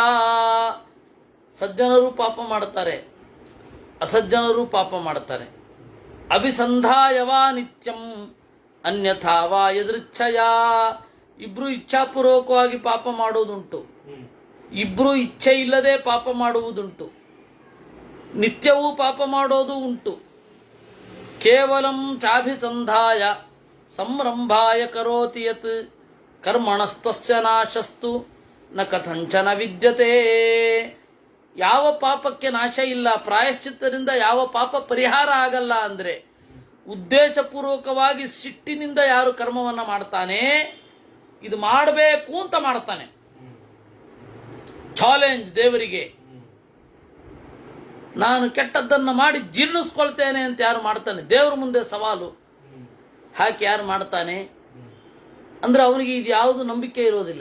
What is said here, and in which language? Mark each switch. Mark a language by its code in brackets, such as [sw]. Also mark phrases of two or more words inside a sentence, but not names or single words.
[kn] ಸಜ್ಜನರು ಪಾಪ ಮಾಡ್ತಾರೆ, ಅಸಜ್ಜನರು ಪಾಪ ಮಾಡ್ತಾರೆ. [sa] ಅಭಿಸಂಧಾಯವಾ ನಿತ್ಯಂ ಅನ್ಯಥಾವಾ ಯದೃಚ್ಛಯ. [kn] ಇಬ್ರು ಇಚ್ಛಾಪೂರ್ವಕವಾಗಿ ಪಾಪ ಮಾಡುವುದುಂಟು, ಇಬ್ರು ಇಚ್ಛೆ ಇಲ್ಲದೆ ಪಾಪ ಮಾಡುವುದುಂಟು, ನಿತ್ಯವೂ ಪಾಪ ಮಾಡೋದು ಉಂಟು. [sa] ಕೇವಲಂ ಚಾಭಿಸಂಧಾಯ ಸಂರಂಭಾಯ ಕರೋತಿ ಯತ್ ಕರ್ಮಣಸ್ತಸ್ಯ ನಾಶಸ್ತು ನ ಕಥಂಚನ ವಿದ್ಯತೆ. [kn] ಯಾವ ಪಾಪಕ್ಕೆ ನಾಶ ಇಲ್ಲ, ಪ್ರಾಯಶ್ಚಿತ್ತದಿಂದ ಯಾವ ಪಾಪ ಪರಿಹಾರ ಆಗಲ್ಲ ಅಂದ್ರೆ ಉದ್ದೇಶಪೂರ್ವಕವಾಗಿ ಸಿಟ್ಟಿನಿಂದ ಯಾರು ಕರ್ಮವನ್ನ ಮಾಡ್ತಾನೆ, ಇದು ಮಾಡಬೇಕು ಅಂತ ಮಾಡ್ತಾನೆ, ಚಾಲೆಂಜ್ ದೇವರಿಗೆ, ನಾನು ಕೆಟ್ಟದ್ದನ್ನು ಮಾಡಿ ಜೀರ್ಣಿಸ್ಕೊಳ್ತೇನೆ ಅಂತ ಯಾರು ಮಾಡ್ತಾನೆ, ದೇವರ ಮುಂದೆ ಸವಾಲು ಹಾಕಿ ಯಾರು ಮಾಡ್ತಾನೆ ಅಂದ್ರೆ ಅವನಿಗೆ ಇದು ಯಾವುದು ನಂಬಿಕೆ ಇರೋದಿಲ್ಲ.